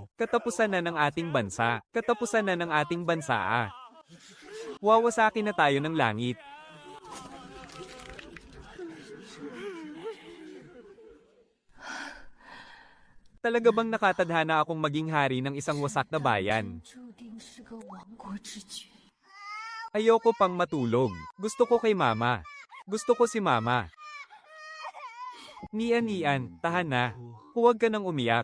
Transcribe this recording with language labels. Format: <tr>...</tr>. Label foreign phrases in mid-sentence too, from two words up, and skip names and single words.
<tl>Katapusan na ng ating bansa. Katapusan na ng ating bansa ah. Wawasakin na tayo ng langit. Talaga bang nakatadhana akong maging hari ng isang wasak na bayan?</tl> <zh>注定是个亡国之举。</zh> <tl>Ayoko pang matulog. Gusto ko kay mama. Gusto ko si mama. Nian, tahan na. Huwag ka nang umiyak.</tl>